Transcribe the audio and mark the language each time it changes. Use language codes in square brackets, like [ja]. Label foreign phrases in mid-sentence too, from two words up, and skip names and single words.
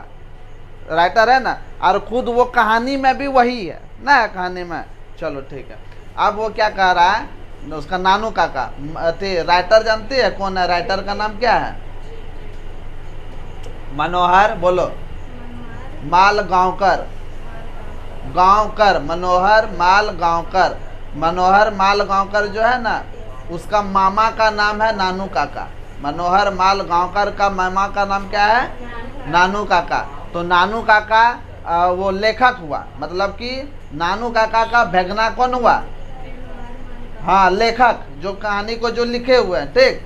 [hi] राइटर है ना, और खुद वो कहानी में भी वही है ना, कहानी में। चलो ठीक है। अब वो क्या कह रहा है, उसका नानू काका राइटर जानते है कौन है? राइटर का नाम क्या है? मनोहर, बोलो, माल गांवकर। गांवकर, मनोहर माल गांवकर। मनोहर माल गांवकर जो है ना, उसका मामा का नाम है नानू काका। मनोहर माल गांवकर का मामा का नाम क्या है? नानू काका। तो नानू काका वो लेखक हुआ, मतलब कि नानू काका का भेगना कौन हुआ? हाँ, लेखक, जो कहानी को जो लिखे हुए हैं, ठीक।